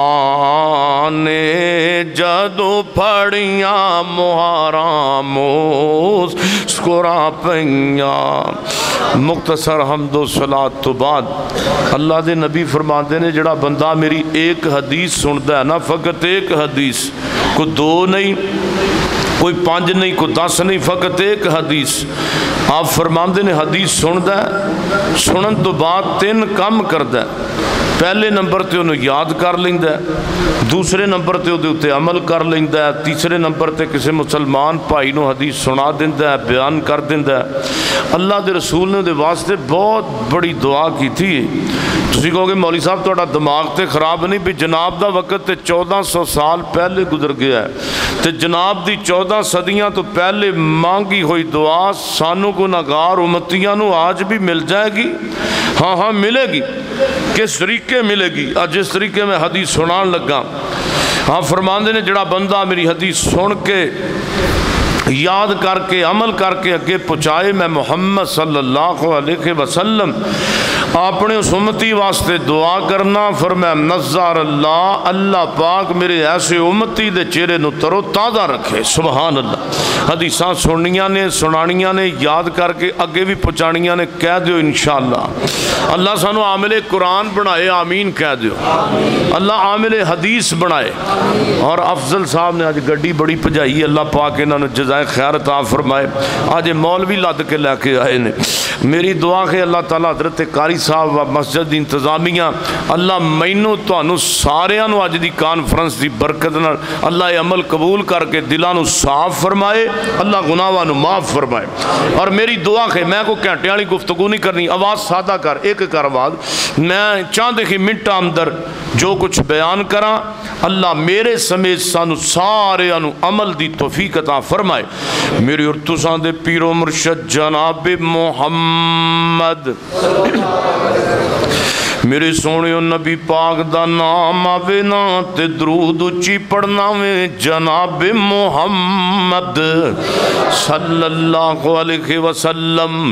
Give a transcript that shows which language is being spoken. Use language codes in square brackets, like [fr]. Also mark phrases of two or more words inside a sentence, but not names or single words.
[pa] نے جدو پھڑیاں مہاراں مسکرا پئیاں مختصر حمد و صلاۃ تو بعد اللہ دے نبی فرماندے نے جڑا بندہ میری ایک حدیث سندا ہے نا فقط ایک حدیث کوئی 2 نہیں کوئی 5 نہیں کوئی 10 نہیں فقط ایک حدیث آپ فرماندے نے حدیث سندا ہے سنن تو بعد 3 کام کردا ہے پہلے نمبر تے انہوں یاد کر لیندا ہے، دوسرے نمبر تے اودے اتے عمل کر لیندا ہے، تیسرے نمبر تے کسی مسلمان بھائی نو حدیث سنا دیندا ہے، بیان کر دیندا ہے۔ اللہ دے رسول نے دے واسطے [ur] بہت بڑی دعا کی تھی۔ [pa] تسی کہو گے مولوی صاحب تہاڈا دماغ تے خراب نہیں، بھی جناب دا وقت تے 1400 سال پہلے گزر گیا ہے تے جناب دی 14 صدیاں تو پہلے مانگی ہوئی دعا سانو گناہگار امتیاں نو آج بھی مل جائے گی؟ ہاں ہاں ملے گی۔ کس طریقے ملے گی؟ آج جس طریقے میں حدیث سنان لگا، ہاں فرماندے نے جڑا بندہ میری حدیث سن کے یاد کر کے عمل کر کے اگے پہنچائے، میں محمد صلی اللہ علیہ وسلم اپنے اس امتی واسطے دعا کرنا، فرمایا [ar] نظر اللہ، [pa] اللہ پاک میرے ایسے امتی دے چہرے نو ترو تازہ رکھے۔ سبحان اللہ۔ حدیثاں سننیاں نے، سنانیاں نے، یاد کر کے اگے بھی پہنچانیاں نے، کہہ دیو انشاءاللہ اللہ سانو عامل قرآن بنائے، آمین کہہ دیو، اللہ عامل حدیث بنائے۔ اور افضل صاحب نے آج گڈی بڑی پجائی، اللہ پاک انہوں نے جزائے خیر عطا فرمائے، آج مولوی لد کے لے کے آئے نے۔ میری دعا ہے اللہ تعالیٰ حضرت قاری صاحب و مسجد انتظامیہ اللہ مینوں تانوں ساریاں نو اج دی کانفرنس دی برکت نال اللہ عمل قبول کر کے دلاں نو صاف فرمائے، اللہ گناہاں نو معاف فرمائے۔ اور میری دعا ہے، میں کو گھنٹے والی گفتگو نہیں کرنی، آواز سادہ کر، ایک کر آواز، میں چاند ہی منٹاں اندر جو کچھ بیان کراں اللہ میرے سمیت سانو سارے انو عمل دی توفیق عطا فرمائے۔ میری اور تساں دے پیر و مرشد جناب محمد میرے سونے نبی پاک دا نام آوے نا تے درود اچھی پڑھنا وے جناب محمد صلی اللہ علیہ وسلم۔